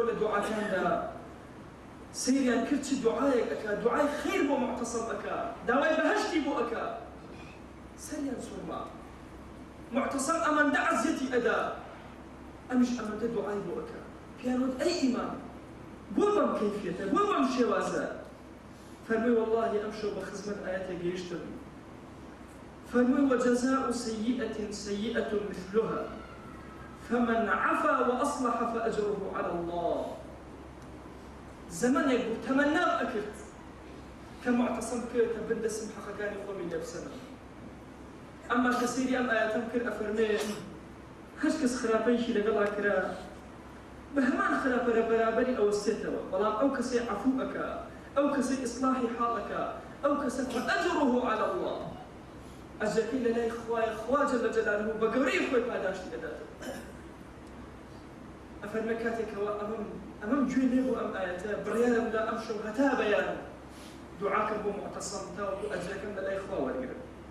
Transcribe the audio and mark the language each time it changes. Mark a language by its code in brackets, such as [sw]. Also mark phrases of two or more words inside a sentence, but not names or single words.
[ckb] لە دوعاکاندا سیریان کرد چی دوعایەک ئەکا دوعای خیر بۆ معتصم ئەکا داوای بەهەشتی بۆ ئەکا سەریان سوورما معتصم ئەمەندە عەزیەتی ئەدا ئەمیش ئەمەندە دوعای بۆ ئەکا پیان وت ئەی ئیمام بۆ بەم کەیفیەتە بۆ بەم شێوازە فەرمووی وەڵڵاهی ئەم شەو بە خزمەت ئاەتێ گەیشتم فەرمووی [ar] وەجەزاء سەیئەة سەیئەة مثلها فمن عفا وأصلح فأجره على الله [ckb] زمانێک بوو تەمەنام ئەکرد کە معتصم بکەوێتە بردەسم حەقەکانی خۆمی لێ بسەنم ئەمما کە سەیری ئەم ئایەتەم کرد ئەفەرمێ هەر کەس خراپەیەکی لەگەڵا کرا بە هەمان خراپەرە بەرابەری ئەوەستێتەوە بەڵام ئەو کەسێ عەفوو ئەکا ئەو کەسێ ئیسلاحی حاڵ ئەکا ئەو کەسە [ar] فەئەجره على الله [ckb] ئەجرەکەی لە لای خوایە خوا [ar] جەل جەلالوه [ckb] بە گەورەی خۆی پاداشتی دەداتەوە ئەفەرمێ کاتێکەوە ئەمەم گوێ لێ بوو ئەم ئایەتە بڕیارم لە ئەم شەو هەتا بەیان دوعاکەم بۆ معتصم تاوەکو ئەجرەکەم لە لای خوا وەرگرم